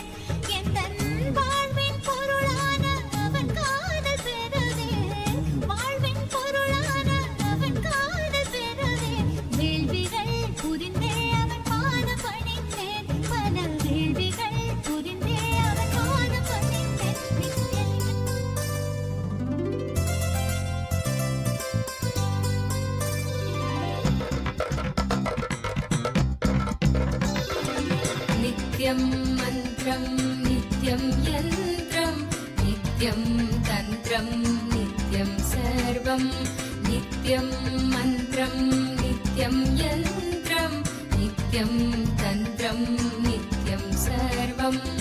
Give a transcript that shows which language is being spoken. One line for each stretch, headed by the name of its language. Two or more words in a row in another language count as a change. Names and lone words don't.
Tamil: எந்தன் வாழ்வின் பொருளான அவன் காதல் பெறவே, வாழ்வின் பொருளான அவன் காதல் பெறவே, வேள்விகள் புரிந்தே அவன் பாதம் பணிந்தேன். பல வேள்விகள் புரிந்தே அவன் பாதம் பணிந்தேன்.
Sanskrit: नित्यं मन्त्रं नित्यं यन्त्रं नित्यं तन्त्रं नित्यं सर्वं नित्यं मन्त्रं नित्यं यन्त्रं नित्यं तन्त्रं नित्यं सर्वं